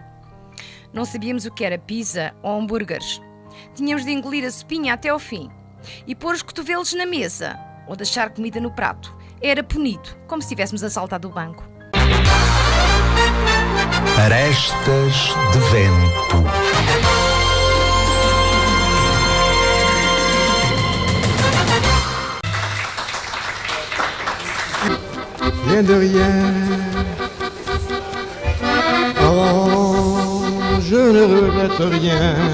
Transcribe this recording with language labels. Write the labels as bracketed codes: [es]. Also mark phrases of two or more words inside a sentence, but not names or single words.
[pt] Não sabíamos o que era pizza ou hambúrgueres. Tínhamos de engolir a sopinha até ao fim e pôr os cotovelos na mesa ou deixar comida no prato. Era punido, como se tivéssemos assaltado o banco. Arestas de vento. [fr] Rien de rien. Oh, je ne regrette rien.